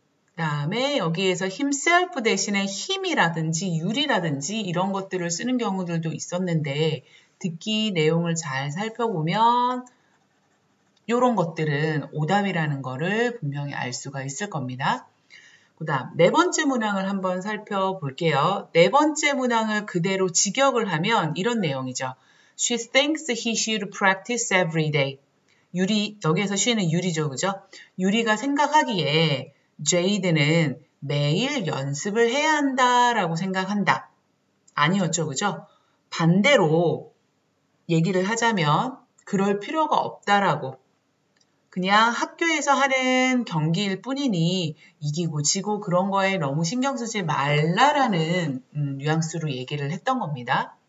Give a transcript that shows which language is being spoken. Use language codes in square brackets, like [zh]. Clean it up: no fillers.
[ko] 그 다음에 여기에서 himself 대신에 him이라든지 you이라든지 이런 것들을 쓰는 경우들도 있었는데 듣기 내용을 잘 살펴보면 이런 것들은 오답이라는 거를 분명히 알 수가 있을 겁니다. 그 다음 네 번째 문항을 한번 살펴볼게요. 네 번째 문항을 그대로 직역을 하면 이런 내용이죠. [en] She thinks he should practice every day. [ko] 유리, 여기에서 she는 유리죠. 그죠? 유리가 생각하기에 제이드는 매일 연습을 해야 한다라고 생각한다. 아니었죠. 그죠? 반대로 얘기를 하자면 그럴 필요가 없다라고 그냥 학교에서 하는 경기일 뿐이니 이기고 지고 그런 거에 너무 신경 쓰지 말라라는 뉘앙스로 얘기를 했던 겁니다.